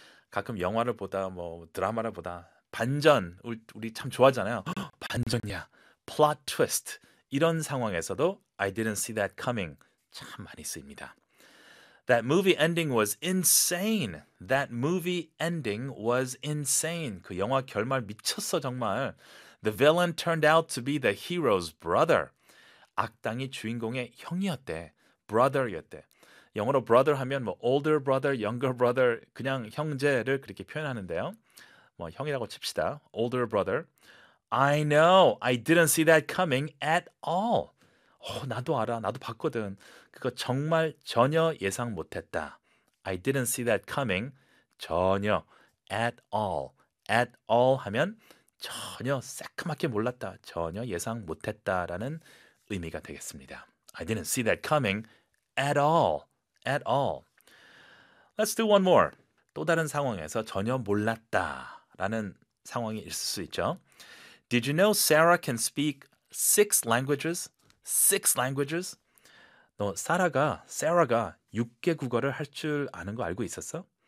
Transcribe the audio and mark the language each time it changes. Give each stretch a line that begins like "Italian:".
Korean: 가끔 영화를 보다 뭐 드라마를 보다 반전, 우리 참 좋아하잖아요. 반전이야,
English: plot twist
Korean: 이런 상황에서도
English: I didn't see that coming
Korean: 참 많이 씁니다.
English: That movie ending was insane. That movie ending was insane.
Korean: 그 영화 결말 미쳤어 정말.
English: The villain turned out to be the hero's brother.
Korean: 악당이 주인공의 형이었대. Brother였대. 영어로 brother 하면 뭐
English: older brother, younger brother
Korean: 그냥 형제를 그렇게 표현하는데요. 뭐 형이라고 칩시다.
English: older brother. I know. I didn't see that coming at all.
Korean: 나도 알아. 나도 봤거든. 그거 정말 전혀 예상 못했다.
English: I didn't see that coming.
Korean: 전혀.
English: At all. At all
Korean: 하면 전혀 새까맣게 몰랐다. 전혀 예상 못했다라는 의미가 되겠습니다.
English: I didn't see that coming at all. At all. Let's do one more.
Korean: 또 다른 상황에서 전혀 몰랐다라는 상황이 있을 수 있죠.
English: Did you know Sarah can speak six languages? Six languages?
Korean: 너 사라가 6개 국어를 할줄 아는 거 알고 있었어?